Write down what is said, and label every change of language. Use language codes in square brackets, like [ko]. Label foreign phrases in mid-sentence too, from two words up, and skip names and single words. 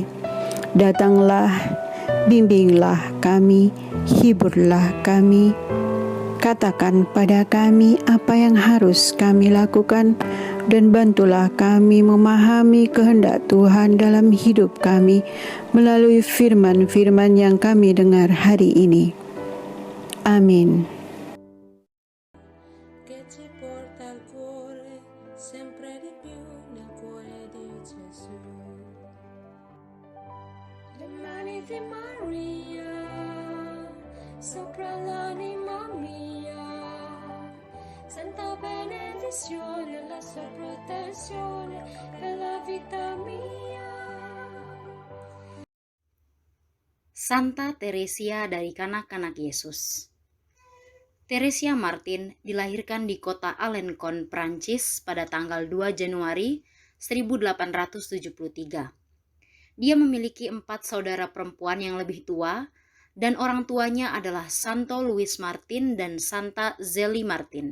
[id] Datanglah, bimbinglah kami, hiburlah kami, katakan pada kami apa yang harus kami lakukan, dan bantulah kami memahami kehendak Tuhan dalam hidup kami melalui firman-firman yang kami dengar hari ini. Amin. [it] Sopra l'anima mia, santa benedizione, la sua protezione per la vita mia. [id] Santa Teresia dari kanak-kanak Yesus. Teresia Martin dilahirkan di kota Alencon, Prancis pada tanggal 2 Januari 1873. Dia memiliki 4 saudara perempuan yang lebih tua, dan orang tuanya adalah Santo Louis Martin dan Santa Zélie Martin.